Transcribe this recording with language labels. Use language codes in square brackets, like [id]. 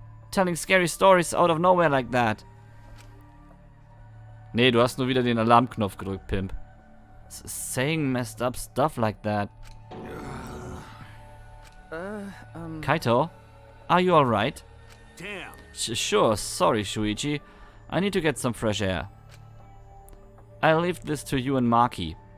[en] Telling scary stories out of nowhere like that. [de] Nee, du hast nur wieder den Alarmknopf gedrückt, Pimp. [en] Saying messed up stuff like that. Kaito, are you alright? Damn. Sure, sorry, Shuichi. I need to get some fresh air. I'll leave this to you and Maki.